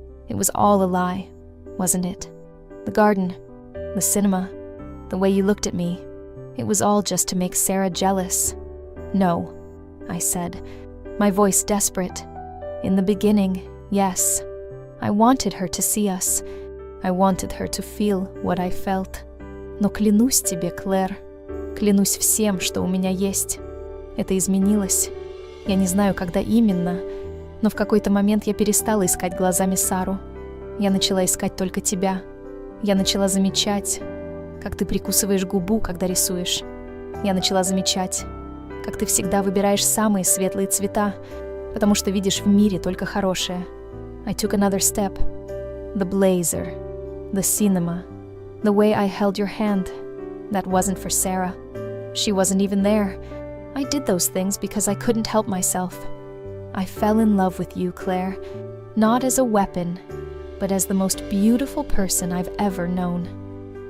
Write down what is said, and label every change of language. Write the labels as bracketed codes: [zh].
[en] It was all a lie, wasn't it? The garden, the cinema, the way you looked at me. It was all just to make Sarah jealous. No, I said, my voice desperate. In the beginning, yes. I wanted her to see us. I wanted her to feel what I felt. [ru] Но клянусь тебе, Клэр, клянусь всем, что у меня есть. Это изменилось. Я не знаю, когда именно, но в какой-то момент я перестала искать глазами Сару. Я начала искать только тебя. Я начала замечать, как ты прикусываешь губу, когда рисуешь. Я начала замечать, как ты всегда выбираешь самые светлые цвета, потому что видишь в мире только хорошее. [en] I took another step. The blazer, the cinema, the way I held your hand. That wasn't for Sarah. She wasn't even there. I did those things because I couldn't help myself. I fell in love with you, Claire, not as a weapon, but as the most beautiful person I've ever known.